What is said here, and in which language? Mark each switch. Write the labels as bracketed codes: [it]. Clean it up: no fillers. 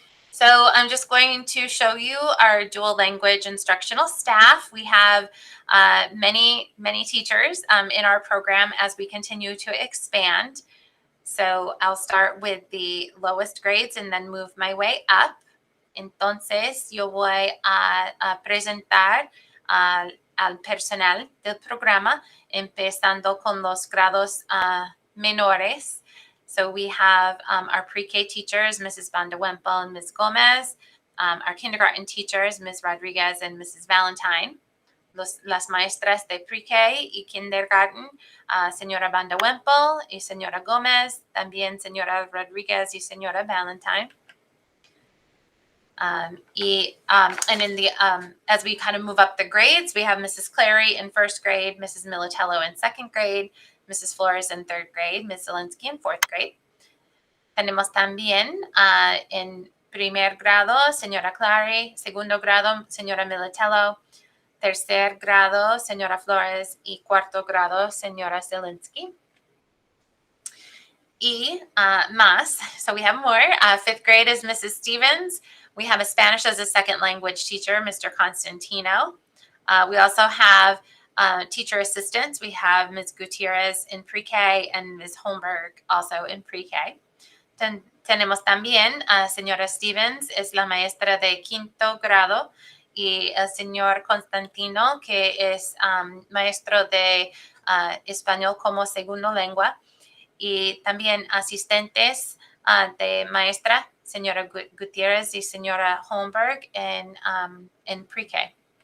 [en] So I'm just going to show you our dual language instructional staff. We have many teachers in our program as we continue to expand. So I'll start with the lowest grades and then move my way up. [es] Entonces yo voy a presentar al personal del programa, empezando con los grados menores. [en] So we have our pre-K teachers, Mrs. Van de Wempel and Ms. Gomez, our kindergarten teachers, Ms. Rodriguez and Mrs. [es] Valentine, las maestras de pre-K y kindergarten, señora Van de Wempel y señora Gomez, también señora Rodriguez y señora Valentine. [en] And in the as we kind of move up the grades, we have Mrs. Clary in first grade, Mrs. Militello in second grade, Mrs. Flores in third grade, Ms. Zelinsky in fourth grade. [es] Tenemos también en primer grado, señora Clary, segundo grado, señora Militello, tercer grado, señora Flores, y cuarto grado, señora Zelinsky. Y más, [en] so we have more. Fifth grade is Mrs. Stevens. We have a Spanish as a second language teacher, Mr. Constantino. We also have teacher assistants. We have Ms. Gutierrez in pre-K and Ms. Holmberg also in pre-K. [es] Tenemos también a señora Stevens, es la maestra de quinto grado, y el señor Constantino, que es maestro de español como segunda lengua, y también asistentes de maestra, señora Gutierrez y señora Holmberg en pre-K.